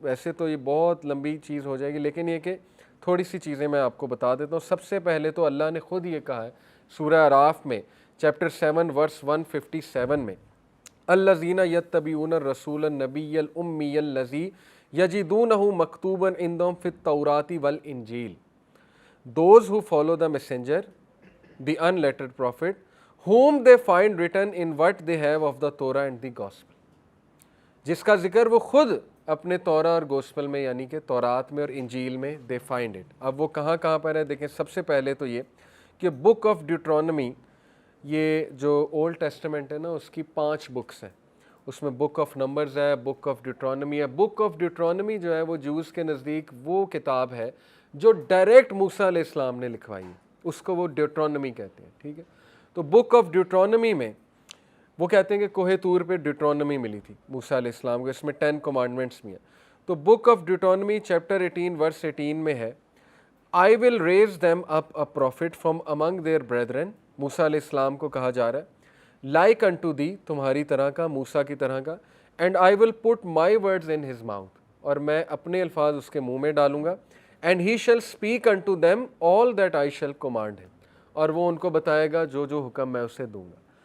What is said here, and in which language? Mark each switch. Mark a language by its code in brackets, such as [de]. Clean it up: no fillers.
[ur] ویسے تو یہ بہت لمبی چیز ہو جائے گی، لیکن یہ کہ تھوڑی سی چیزیں میں آپ کو بتا دیتا ہوں. سب سے پہلے تو اللہ نے خود یہ کہا ہے سورہ اعراف میں چیپٹر 7 ورس 157 میں، [ar] الذین یتبعون الرسول النبی الامی الذی یجدونہ مکتوبا عندہم فی التوراۃ والانجیل. [en] Those who follow the messenger, the unlettered prophet, whom they find written in what they have of the Torah and the gospel. [ur] جس کا ذکر وہ خود اپنے تورا اور گوسپل میں، یعنی کہ تورات میں اور انجیل میں [en] they find it. [ur] اب وہ کہاں کہاں پر ہے دیکھیں. سب سے پہلے تو یہ کہ بک آف ڈیوٹرانومی، یہ جو اولڈ ٹیسٹمنٹ ہے نا، اس کی 5 بکس ہیں. اس میں بک آف نمبرز ہے، بک آف ڈیوٹرانومی ہے. بک آف ڈیوٹرانومی جو ہے وہ جوز کے نزدیک وہ کتاب ہے جو ڈائریکٹ موسیٰ علیہ السلام نے لکھوائی ہے، اس کو وہ ڈیوٹرانومی کہتے ہیں. ٹھیک ہے. تو بک آف ڈیوٹرانومی میں وہ کہتے ہیں کہ کوہ طور پہ ڈیوٹرانومی ملی تھی موسیٰ علیہ السلام کو، اس میں 10 کمانڈمنٹس بھی ہیں. [en] تو book of Deuteronomy chapter 18 verse 18 [ur] میں ہے [en] I will raise them up a prophet from among their brethren. [ur] موسیٰ علیہ السلام کو کہا جا رہا ہے [en] like unto thee، [ur] تمہاری طرح کا، موسیٰ کی طرح کا. [en] and I will put my words in his mouth، [ur] اور میں اپنے الفاظ اس کے منہ میں ڈالوں گا. [en] and he shall speak unto them all that I shall command him، [ur] اور وہ ان کو بتائے گا جو جو حکم میں اسے دوں گا.